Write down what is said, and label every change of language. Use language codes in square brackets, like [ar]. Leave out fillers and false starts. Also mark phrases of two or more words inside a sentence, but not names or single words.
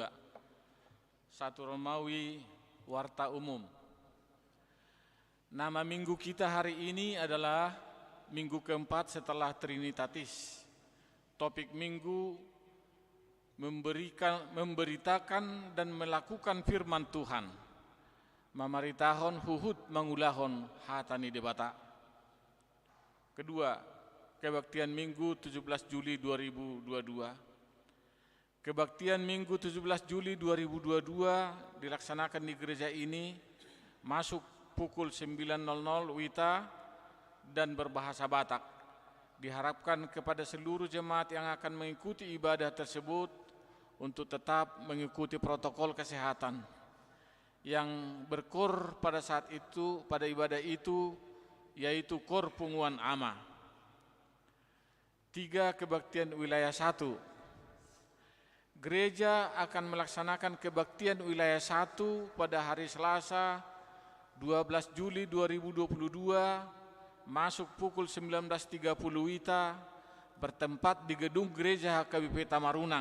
[id] 1 Romawi, Warta Umum. Nama minggu kita hari ini adalah minggu keempat setelah Trinitatis. Topik minggu memberitakan dan melakukan firman Tuhan. [bbc] Mamaritahon huhut mangulahon hatani debata. [id] Kedua, kebaktian Minggu 17 Juli 2022. Kebaktian Minggu 17 Juli 2022 dilaksanakan di gereja ini masuk pukul 9.00 WITA dan berbahasa Batak. Diharapkan kepada seluruh jemaat yang akan mengikuti ibadah tersebut untuk tetap mengikuti protokol kesehatan. Yang berkor pada saat itu, pada ibadah itu, yaitu kor punguan ama. 3. Kebaktian wilayah 1. Gereja akan melaksanakan kebaktian wilayah 1 pada hari Selasa 12 Juli 2022 masuk pukul 19.30 WITA bertempat di gedung gereja HKBP Tamarunang.